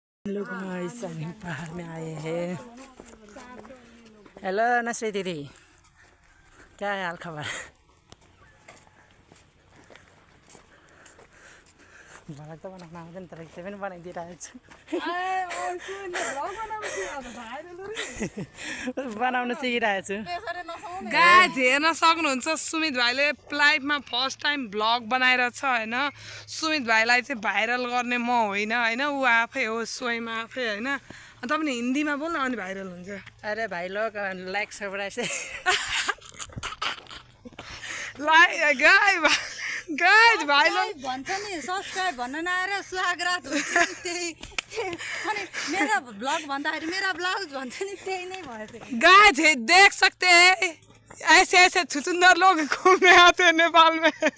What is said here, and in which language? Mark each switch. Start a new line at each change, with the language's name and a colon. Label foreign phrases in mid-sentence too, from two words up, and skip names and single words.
Hindi: लोग इस पहाड़ में आए हैं। हेलो नसरी दीदी, क्या है हाल खबर?
Nepali: भ्लग त बनाउन आउँदैन तर त्यो पनि बनाइदिइरहेको छु। बनाउन सिकिरहेको छु। गाइज हेर्न सक्नुहुन्छ सुमित भाइले लाइफमा
English: first time
Nepali: भ्लग बनाएर छ हैन। सुमित भाइलाई चाहिँ भाइरल गर्ने म होइन हैन, ऊ आफै हो, स्वयं आफै हैन। तपाईले हिन्दीमा बोल्न अनि भाइरल हुन्छ।
Hindi: अरे भाइ लोग
English: like subscribe
Hindi: से गाइज भाइ लोग
Nepali: भन्छ नि सब्सक्राइब भन्न नआएर स्वागत हुन्छ नि त्यही। अनि मेरा ब्लग भन्दाखेरि मेरा ब्लाउज भन्छ नि त्यही नै भयो।
Hindi: गाइज देख सकते हैं ऐसे ऐसे छुचुंदर लोग घूमने आते हैं नेपाल में।